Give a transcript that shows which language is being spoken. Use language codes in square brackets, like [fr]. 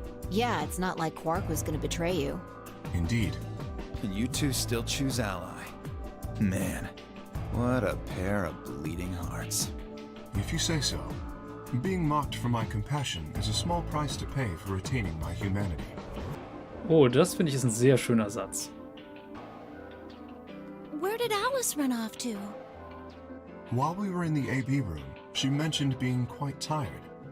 [en] Yeah, it's not like Quark was gonna betray you. Indeed. And you two still choose Ally. Man, what a pair of bleeding hearts. If you say so. Being mocked for my compassion is a small price to pay for retaining my humanity. [de] Oh, das finde ich ist ein sehr schöner Satz. [en] Where did Alice run off to? While we were in the AB room, she mentioned being quite tired.